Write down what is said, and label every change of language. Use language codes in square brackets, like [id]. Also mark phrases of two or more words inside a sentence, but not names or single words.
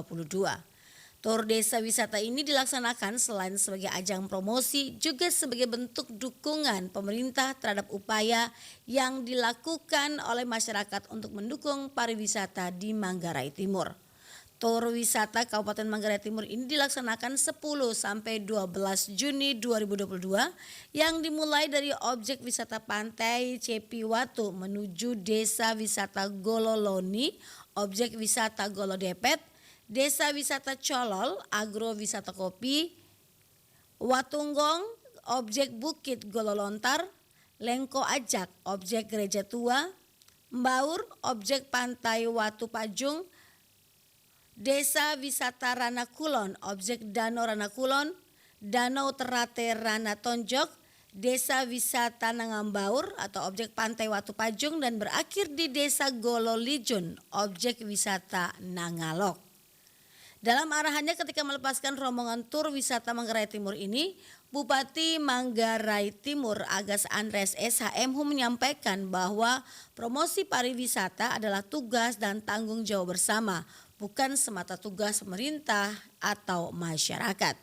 [id] Tour Desa Wisata ini dilaksanakan selain sebagai ajang promosi juga sebagai bentuk dukungan pemerintah terhadap upaya yang dilakukan oleh masyarakat untuk mendukung pariwisata di Manggarai Timur. Tour wisata Kabupaten Manggarai Timur ini dilaksanakan 10 sampai 12 Juni 2022 yang dimulai dari objek wisata pantai Cepiwatu menuju Desa Wisata Gololoni, objek wisata Golodepet, Desa Wisata Colol, agrowisata kopi, Watunggong, objek Bukit Gololontar, Lengko Ajak, objek Gereja Tua, Mbaur, objek Pantai Watu Pajung, Desa Wisata Rana Kulon, objek Danau Rana Kulon, Danau Terate Rana Tonjok, Desa Wisata Nangambaur atau objek Pantai Watu Pajung dan berakhir di Desa Gololijun, objek wisata Nangalok. Dalam arahannya ketika melepaskan rombongan tur wisata Manggarai Timur ini, Bupati Manggarai Timur Agas Andres SHM menyampaikan bahwa promosi pariwisata adalah tugas dan tanggung jawab bersama, bukan semata tugas pemerintah atau masyarakat.